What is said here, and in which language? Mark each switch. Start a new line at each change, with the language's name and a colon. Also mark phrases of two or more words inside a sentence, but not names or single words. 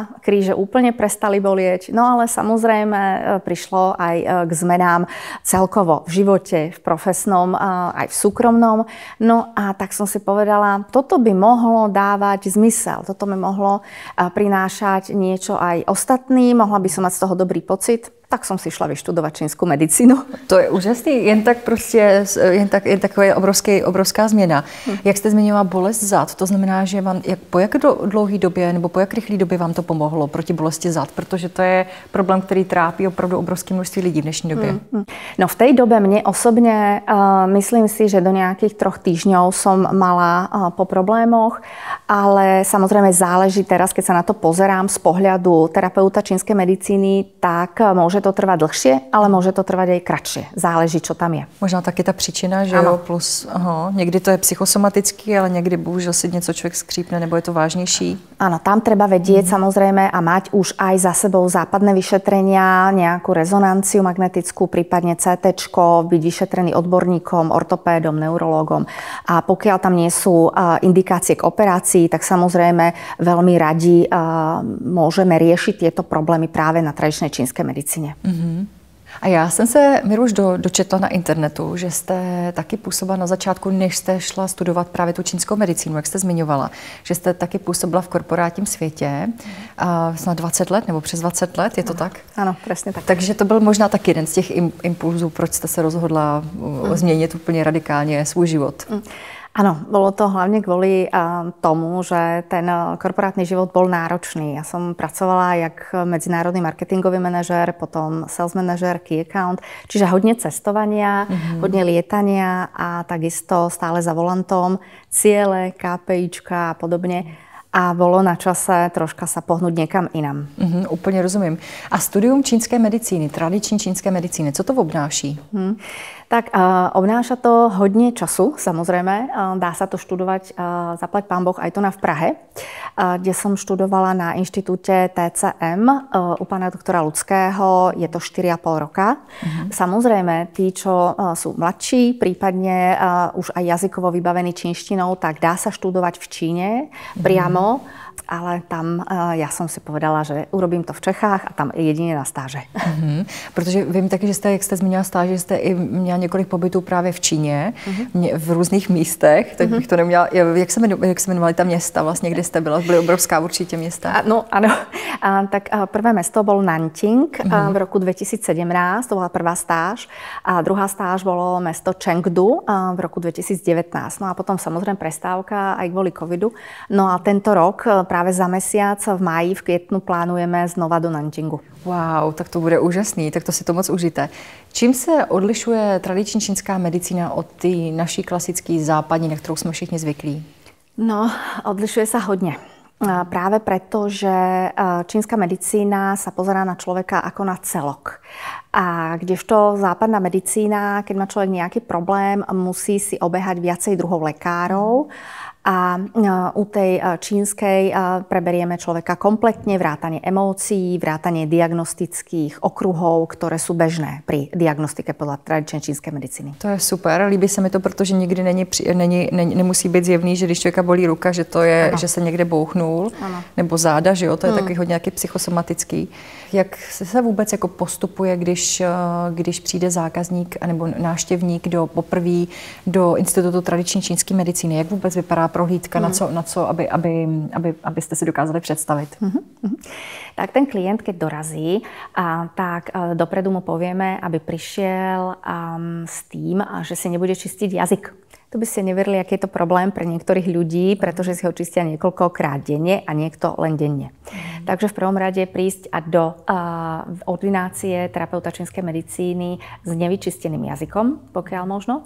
Slovak: Kríže úplne prestali bolieť. No ale samozrejme prišlo aj k zmenám celkovo v živote, v profesnom, aj v súkromnom. No a tak som si povedala, toto by mohlo dávať zmysel. Toto by mohlo prinášať niečo aj ostatným. Mohla by som mať z toho dobrý pocit. Tak som si šla vyštudovať čínsku medicínu.
Czech: To je úžasný, jen taková obrovská změna. Jak jste zmiňovala bolest zad, to znamená, že vám, po jak dlouhé době nebo po jak rychlé době vám to pomohlo proti bolesti zad? Protože to je problém, který trápí opravdu obrovské množství lidí v dnešní době.
Slovak: No v tej dobe mne osobne, myslím si, že do nejakých 3 týždňov som mala po problémoch, ale samozrejme záleží teraz, keď sa na to pozerám z pohľadu terapeuta čínskej medicíny, tak môže to trvať dlhšie, ale môže to trvať aj kratšie. Záleží, čo tam je.
Czech: Možná taky ta příčina, že jo, plus někdy to je psychosomatický, ale někdy bohužel si něco člověk skřípne, nebo je to vážnější.
Slovak: Áno, tam treba vedieť samozrejme a mať už aj za sebou západné vyšetrenia, nejakú rezonanciu magnetickú, prípadne CTčko, byť vyšetrený odborníkom, ortopédom, neurológom. A pokiaľ tam nie sú indikácie k operácii, tak samozrejme veľmi radi môžeme riešiť tieto problémy práve na tradičnej čínskej medicíne.
Czech: A já jsem se, Miruš, dočetla na internetu, že jste taky působila na začátku, než jste šla studovat právě tu čínskou medicínu, jak jste zmiňovala, že jste taky působila v korporátním světě snad 20 let nebo přes 20 let, je to tak? Ano, přesně tak. Takže to byl možná taky jeden z těch impulzů, proč jste se rozhodla změnit úplně radikálně svůj život.
Slovak: Áno, bolo to hlavne kvôli tomu, že ten korporátny život bol náročný. Ja som pracovala jak medzinárodný marketingový manažér, potom sales manažér,
English: key account,
Slovak: čiže hodne cestovania, hodne lietania a takisto stále za volantom, ciele, KPIčka a podobne. A bolo na čase troška sa pohnúť niekam inam.
Czech: Úplně rozumím. A studium čínské medicíny, tradiční čínské medicíny, co to obnáší?
Slovak: Tak obnáša to hodne času, samozrejme. Dá sa to študovať, zaplať pán Boh, aj tu v Prahe, kde som študovala na inštitúte TCM u pána doktora Ľudského. Je to 4,5 roka. Samozrejme, tí, čo sú mladší, prípadne už aj jazykovo vybavení čínštinou, tak dá sa študovať v Číne priamo. Ale tam
Czech: já jsem
Slovak: si povedala, že urobím to v Čechách a tam jedině na stáže.
Czech: Protože vím taky, že jste, jak jste zmínila stáže, jste i měla několik pobytů právě v Číně, v různých místech, tak bych to neměla. Jak se jmenovaly ta města vlastně, kde jste byla? Byly obrovská určitě města.
Slovak: No ano, tak prvé mesto bol Nanjing v roku 2017,
Czech: to byla
Slovak: prvá stáž. A druhá stáž bolo mesto Chengdu v roku 2019. No a potom samozřejmě prestávka aj kvôli covidu. No a tento rok práve za mesiac v máji,
Czech: v květnu
Slovak: plánujeme znova do Nanjingu. Wow,
Czech: tak to bude úžasný, tak to si to moc užijte. Čím se odlišuje tradiční čínská medicína od té naší klasické západní, na kterou jsme všichni zvyklí? No,
Slovak: odlišuje sa hodně. Práve preto, že čínska medicína sa pozerá na človeka ako na celok. A kdežto západná medicína, keď má človek nejaký problém, musí si obehať viacej druhov lekárov A u tej čínskej preberieme človeka kompletne, vrátane emócií, vrátane diagnostických okruhov, ktoré sú bežné pri diagnostike podľa tradičnej čínskej medicíny.
Czech: To je super, líbí se mi to, protože nikdy nemusí být zjevný, že když člověka bolí ruka, že to je, že se někde bouchnul, nebo záda, že jo, to je takový hodně nějaký psychosomatický. Jak se vůbec jako postupuje, když přijde zákazník nebo návštěvník poprvé do Institutu tradiční čínské medicíny? Jak vůbec vypadá prohlídka, na co abyste si dokázali představit?
Slovak: Tak ten klient, keď dorazí, tak dopredu mu povieme, aby prišiel s tým, že si nebude čistiť jazyk. To by ste neverili, aký je to problém pre niektorých ľudí, pretože si ho čistia niekoľkokrát denne a niekto len denne. Takže v prvom rade prísť do ordinácie terapeuta čínskej medicíny s nevyčisteným jazykom, pokiaľ možno.